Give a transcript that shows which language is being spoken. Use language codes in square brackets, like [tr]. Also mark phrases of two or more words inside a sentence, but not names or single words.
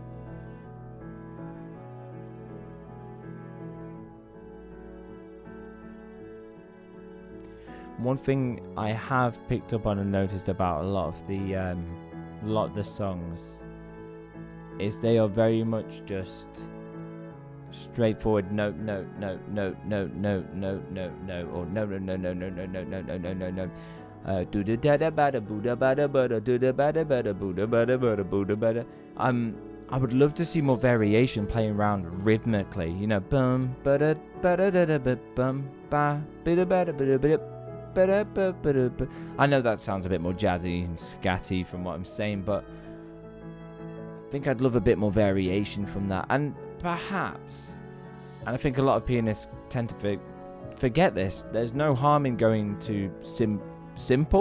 [en] One thing I have picked up on and noticed about a lot of the songs is they are very much just straightforward note, or no, do da da da bada booda bada bada do da bada bada booda bada bada booda bada. I would love to see more variation playing around rhythmically. You know, bum ba da ba da da da bum ba ba da ba da ba da ba. I know that sounds a bit more jazzy and scatty from what I'm saying, but I think I'd love a bit more variation from that. And perhaps, and I think a lot of pianists tend to forget this, there's no harm in going to simple.